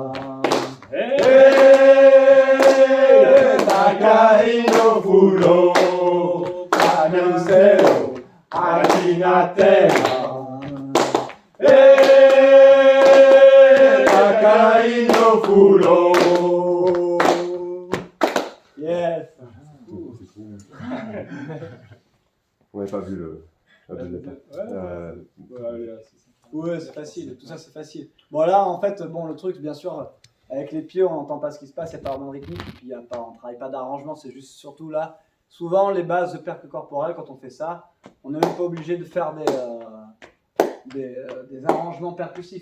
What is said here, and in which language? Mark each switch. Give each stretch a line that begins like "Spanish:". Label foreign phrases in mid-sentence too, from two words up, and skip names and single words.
Portuguese: Tá caindo fulô. Tá no céu, aqui na terra. Tá caindo fulô.
English: Yes.
French: On n'avait pas vu la deuxième part. Ouais, c'est facile, tout ça c'est facile. Bon là en fait, bon le truc bien sûr, avec les pieds on n'entend pas ce qui se passe, il n'y a pas vraiment de rythmique, et puis y a pas, on ne travaille pas d'arrangement, c'est juste surtout là, souvent les bases de percus corporels quand on fait ça, on n'est même pas obligé de faire des arrangements percussifs.